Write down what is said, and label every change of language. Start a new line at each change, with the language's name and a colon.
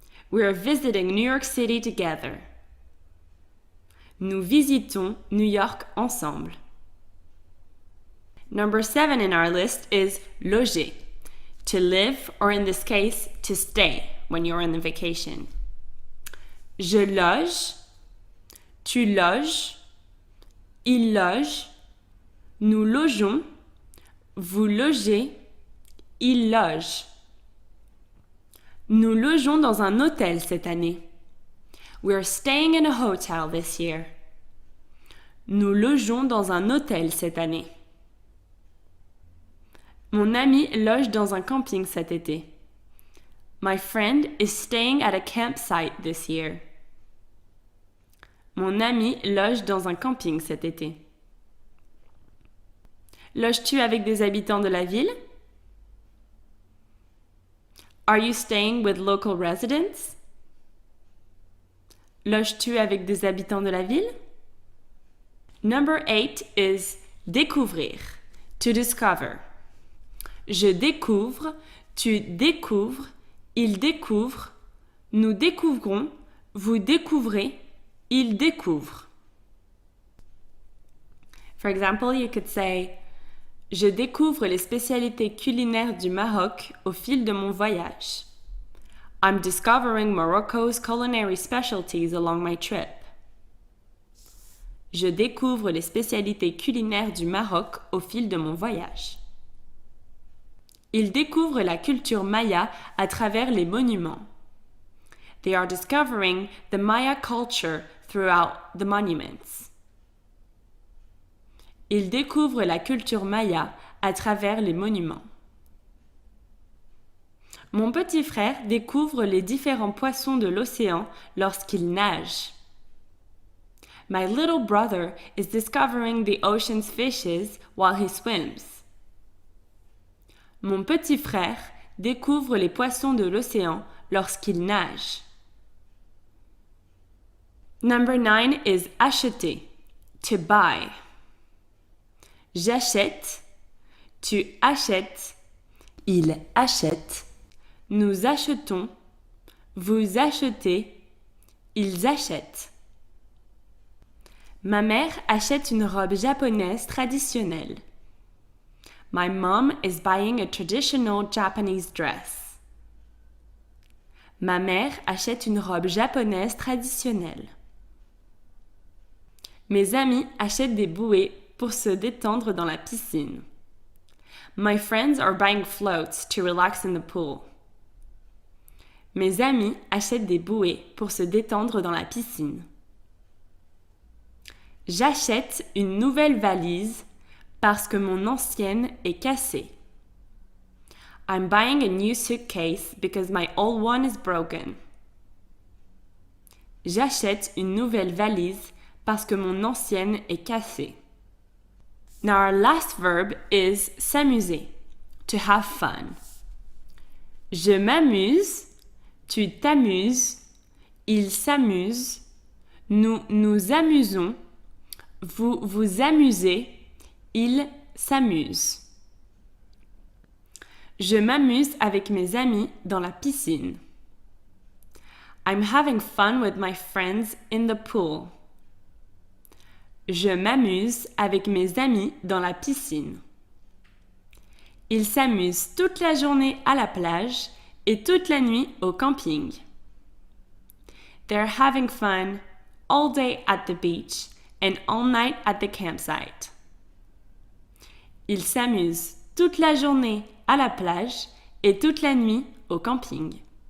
English: We are visiting New York City together.
French: Nous visitons New York ensemble.
English: Number 7 in our list is loger, to live, or in this case, to stay when you're on the vacation.
French: Je loge, tu loges, il loge, nous logeons, vous logez, il loge. Nous logeons dans un hôtel cette année.
English: We are staying in a hotel this year.
French: Nous logeons dans un hôtel cette année. Mon ami loge dans un camping cet été.
English: My friend is staying at a campsite this year.
French: Mon ami loge dans un camping cet été. Loges-tu avec des habitants de la ville?
English: Are you staying with local residents?
French: Loges-tu avec des habitants de la ville?
English: Number 8 is découvrir, to discover.
French: Je découvre, tu découvres, il découvre, nous découvrons, vous découvrez, il découvre.
English: For example, you could say
French: je découvre les spécialités culinaires du Maroc au fil de mon voyage.
English: I'm discovering Morocco's culinary specialties along my trip.
French: Je découvre les spécialités culinaires du Maroc au fil de mon voyage. Ils découvrent la culture maya à travers les monuments.
English: They are discovering the Maya culture throughout the monuments.
French: Ils découvrent la culture maya à travers les monuments. Mon petit frère découvre les différents poissons de l'océan lorsqu'il nage.
English: My little brother is discovering the ocean's fishes while he swims.
French: Mon petit frère découvre les poissons de l'océan lorsqu'il nage.
English: Number 9 is acheter, to buy.
French: J'achète, tu achètes, il achète, nous achetons, vous achetez, ils achètent. Ma mère achète une robe japonaise traditionnelle.
English: My mom is buying a traditional Japanese dress.
French: Ma mère achète une robe japonaise traditionnelle. Mes amis achètent des bouées pour se détendre dans la piscine.
English: My friends are buying floats to relax in the pool.
French: Mes amis achètent des bouées pour se détendre dans la piscine. J'achète une nouvelle valise parce que mon ancienne est cassée.
English: I'm buying a new suitcase because my old one is broken.
French: J'achète une nouvelle valise parce que mon ancienne est cassée.
English: Now our last verb is s'amuser, to have fun.
French: Je m'amuse, tu t'amuses, il s'amuse, nous nous amusons, vous vous amusez, il s'amuse. Je m'amuse avec mes amis dans la piscine.
English: I'm having fun with my friends in the pool.
French: Je m'amuse avec mes amis dans la piscine. Ils s'amusent toute la journée à la plage et toute la nuit au camping.
English: They're having fun all day at the beach and all night at the campsite.
French: Ils s'amusent toute la journée à la plage et toute la nuit au camping.